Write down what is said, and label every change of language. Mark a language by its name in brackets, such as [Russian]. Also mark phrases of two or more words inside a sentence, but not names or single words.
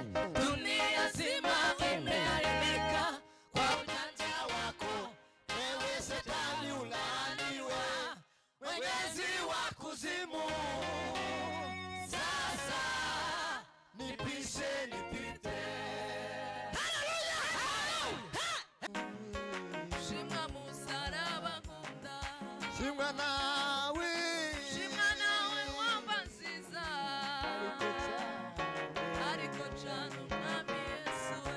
[Swahili] Dunia zima imeharibika kwa ujanja wako, ewe Shetani ulaaniwe, mwenyezi wa kuzimu. Sasa nipishe nipite. Haleluya, haleluya. [Kinyarwanda] Shimwa musaraba nkunda, Shimwa nawe, shimwa nawe wamba nziza, ariko cyane umwami Yesu we.